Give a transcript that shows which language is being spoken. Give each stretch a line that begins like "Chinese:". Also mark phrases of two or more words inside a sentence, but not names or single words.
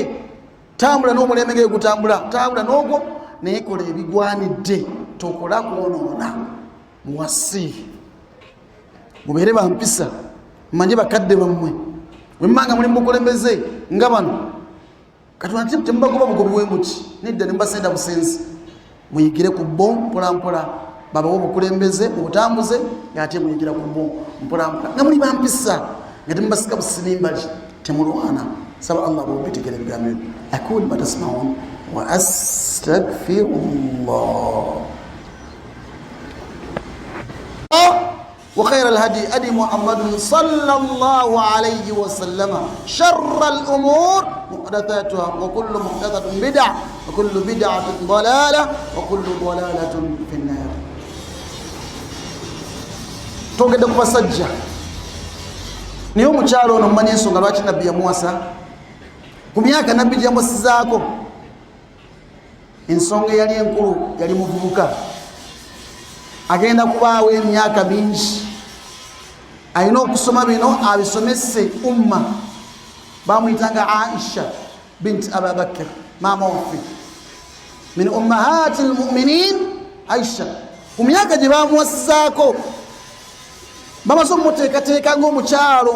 Ganda: Tambula n'omulembe nga gutambula tambula n'ogwo naye kola ebigwanidde tokola kwonoona muwasi mubeere bampisa mmanye bakadde bammwe wemmanga muli mukulembeze nga bano katonda temubagoba bugobi bwemuti nedda ne mubasenda busenzi muyigire ku bbo mpolampola babawo obukulembeze obutambuze ng'ate muyigira ku bbo mpolampola nga muli bampisa nga temubasika busirimbali temulwana. Saba Allah bwobitegera ebigambo ebyo.
Arabic: أقول ما تسمعون وأستغفر الله. وخير الهدي هدي محمد صلى الله عليه وسلم. شر الأمور محدثاتها وكل محدثة بدعة وكل بدعة ضلالة وكل ضلالة في النار.
Ganda: twogedde ku basajja naye omukyalo ono mumanyi ensonga lwaki nabbi yamuwasa ku myaka nabbi gyamusizaako ensonga yali enkulu yali muvubuka agenda kubaawo emyaka mingi alina okusoma bino abisomese umma bamuyitanga Aisha binti Abubakar maama waffe
Arabic: من أمهات المؤمنين
Ganda: Aisha ku myaka gye bamuwasizaako bamaze omumuteekateeka ng'omukyalo